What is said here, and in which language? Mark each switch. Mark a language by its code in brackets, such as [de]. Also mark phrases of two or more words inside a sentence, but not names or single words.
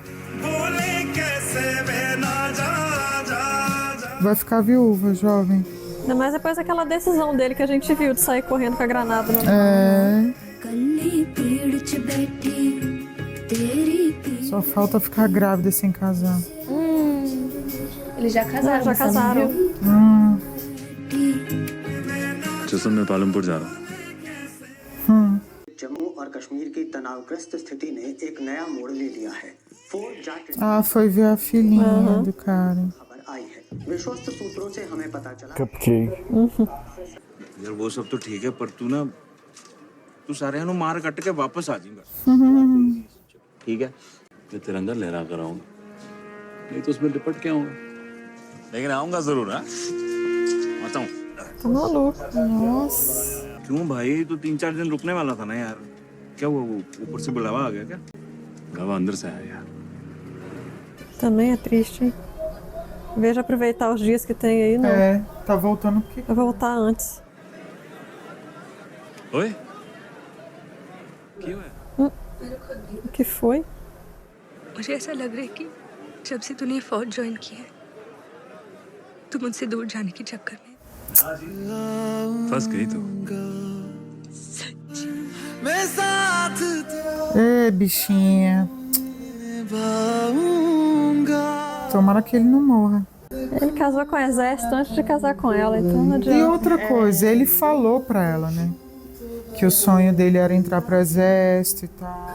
[pt] Vai ficar viúva, jovem. Ainda mais depois daquela decisão dele que a gente viu de sair correndo com a granada na Só falta ficar grávida sem casar. Eles já casaram. Já casaram. [hi] जैसन मैं पालमपुर जा रहा हूँ जम्मू और कश्मीर की तनावग्रस्त स्थिति ने एक नया मोड़ ले लिया है [pt] Ah, foi ver a filhinha do cara. [hi] खबर आई है विश्वस्त सूत्रों से हमें पता चला [pt] Cupcake. [hi] यार वो सब तो ठीक है पर तू सारे नु मार कट के वापस आ जाएगा ठीक है मैं तिरंगा लहरा कर आऊंगा नहीं तो उसमें लिपट के आऊंगा लेकिन आऊंगा जरूर हाँ आता हूँ [pt] Tá maluco. Nossa. [hi] क्यों भाई तू 3-4 दिन रुकने वाला था ना यार क्या हुआ वो ऊपर से बुलावा आ गया क्या गवा अंदर से आया यार [pt] Também é triste, hein? Em vez de aproveitar os dias que tem aí, não. É, tá voltando porque... Vai voltar antes. Oi? O que foi? [hi] मुझे ऐसा लग रहा है कि जब से तूने फौज ज्वाइन की है तू मुझसे दूर जाने के चक्कर में फंस गई तो [pt] Ê, bichinha. Tomara que ele não morra. Ele casou com o exército antes de casar com ela, então não adianta. E outra coisa, ele falou pra ela, né? Que o sonho dele era entrar pro exército e tal.